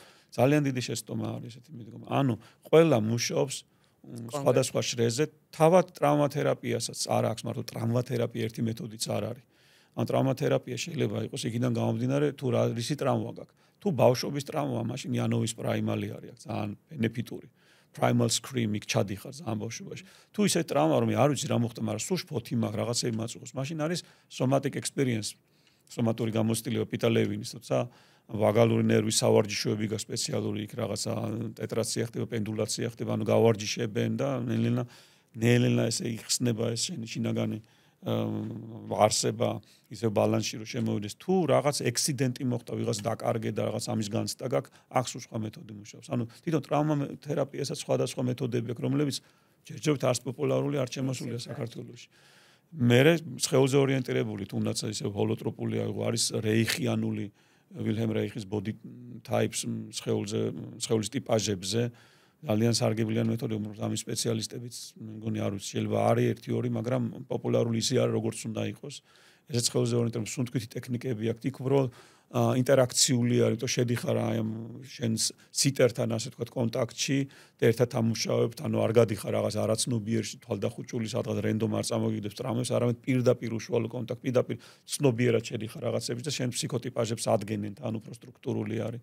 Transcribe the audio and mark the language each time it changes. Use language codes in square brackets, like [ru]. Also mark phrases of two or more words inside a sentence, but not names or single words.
[ka] ძალიან დიდი შეცდომა არის ესეთი მიდგომა. ანუ ყველა მუშაობს სხვადასხვა შრეზე, თავად ტრავმათერაპიასაც არ აქვს, მარტო ტრავმათერაპია ერთი მეთოდიც არ არის. ან ტრაუმათერაპია შეიძლება იყოს იქიდან გამომდინარე თუ რა რისი ტრაუმა გაქვს. თუ ბავშვობის ტრაუმა, მაშინ იანოვის პრაიმალი არის ძალიან ბენეფიტური. [en] primal scream [ka] იქ ჩადიხარ ძალიან ბავშვობაში. თუ ისე ტრაუმა რომ არ ვიცი რა მოხდა, მაგრამ სულ ფოთი მაქვს, რაღაცები მაწუხოს, მაშინ არის [en] somatic experience, [ka] სომატური გამოცდილება პიტა-ლევინის, თორსა ვაგალური ნერვის სავარჯიშოები გაქვს სპეციალური იქ რაღაცა ტეტრაცია ხდება, პენდულაცია ხდება, ანუ გავარჯიშებენ და ნელ-ნელა ესე იხსნება ეს შინაგანი არსება ისე ბალანსში რომ შემოვიდეს თუ რაღაც ექსიდენტი მოხდა ვიღაც დაკარგე და რაღაც ამის განცდა გაქვს ახს სხვა მეთოდი მუშაობს ანუ თვითონ ტრაუმა თერაპიასაც სხვადასხვა მეთოდები აქვს რომლებიც ჯერჯერობით არც პოპულარული არ შემოსულია საქართველოში მე სხეულზე ორიენტირებული თუნდაც ისე ჰოლოტროპული არის რეიხიანული ვილჰემ რეიხის [en] body types [ka] სხეულის ტიპაჟებზე ძალიან სარგებლიანი მეთოდი, ამის სპეციალისტებიც მგონი არ ვიცი, შეიძლება არის 1-2, მაგრამ პოპულარული ისე არის, როგორც უნდა იყოს. ესეც სხეულზე ორიენტირებული სუნთქვითი ტექნიკები აქვს, იქ უბრალოდ ინტერაქციული არის, თო შედიხარ აი ამ შენს სიტერთან, ასე ვთქვათ, კონტაქტში და ერთად ამუშავებთ, ანუ არ გადიხარ რაღაც არაცნობიერში, თვალდახუჭული სადღაც რენდომ არ წამოგიდებს ტრამებს, არამედ პირდაპირ უშუალო კონტაქტ, პირდაპირ ცნობიერად შედიხარ რაღაცებში და შენ ფსიქოტიპაჟებს ადგენენ, ანუ უფრო სტრუქტურული არის.